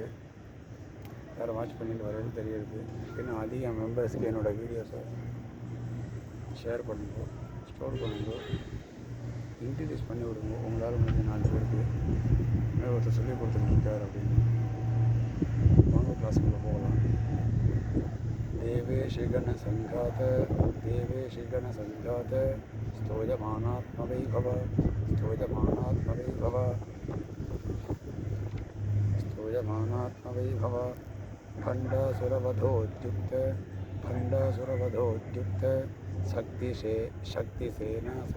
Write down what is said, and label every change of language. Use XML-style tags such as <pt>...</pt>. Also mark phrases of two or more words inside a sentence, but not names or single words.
<ta>வேறு வாட்ச் பண்ணிட்டு வர்றது தெரியுது. இன்னும் அதிக மெம்பர்ஸ்க்கு என்னோடய வீடியோஸை ஷேர் பண்ணுங்க, ஸ்டோர் பண்ணுங்க, இன்ட்ரடியூஸ் பண்ணி விடுங்க. உங்களால் முடிஞ்ச 4 பேருக்கு ஒருத்தர் சொல்லி கொடுத்துருக்கார் அப்படின்னு வாங்க கிளாஸுக்குள்ளே போகலாம்.</ta> <sa>देवेशि गणसङ्घात देवेशि गणसङ्घात स्तोयमानात्मवैभव स्तोयमानात्मवैभव स्तोयमानात्मवैभव भण्डासुरवधोद्युक्त भण्डासुरवधोद्युक्त शक्तिसेना</sa>